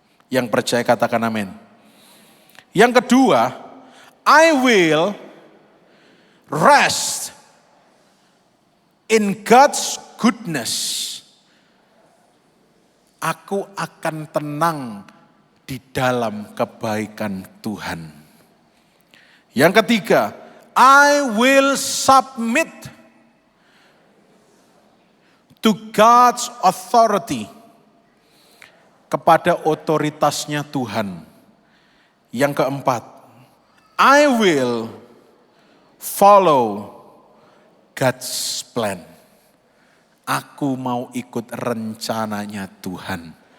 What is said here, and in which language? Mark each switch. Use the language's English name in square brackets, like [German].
[Indonesian] Yang percaya katakan amin. Yang kedua, [English] I will rest in God's goodness. [Indonesian] Aku akan tenang di dalam kebaikan Tuhan. Yang ketiga, [English] I will submit to God's authority. [Indonesian] Kepada otoritasnya Tuhan. Yang keempat, [English] I will follow God's plan. [Indonesian] Aku mau ikut rencananya Tuhan.